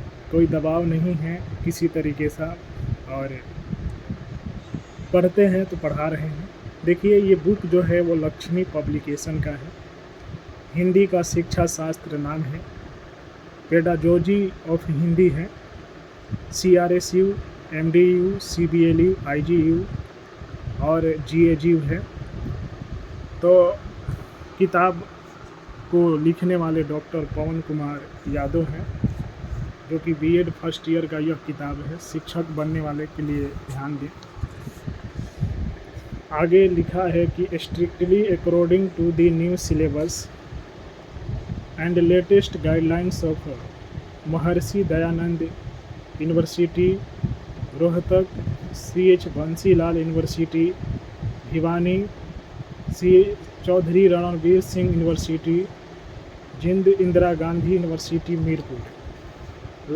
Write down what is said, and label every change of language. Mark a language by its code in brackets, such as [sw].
[hi] कोई दबाव नहीं है किसी तरीके सा, और पढ़ते हैं तो पढ़ा रहे हैं। देखिए, ये बुक जो है वो लक्ष्मी पब्लिकेशन का है। हिंदी का शिक्षा शास्त्र नाम है, पेडागोजी ऑफ हिंदी है। CRSU, MDU, CBLU, IGU और GAGU है। तो किताब को लिखने वाले डॉक्टर पवन कुमार यादव हैं, जो कि बीएड फर्स्ट ईयर का यह किताब है। शिक्षक बनने वाले के लिए ध्यान दें। आगे लिखा है कि [en] Strictly according to the new syllabus and latest guidelines of Maharshi Dayanand university Rohtak, CH Bansilal university Bhiwani, C Chaudhary Ranbir Singh university Jind, Indira Gandhi university Meerpur.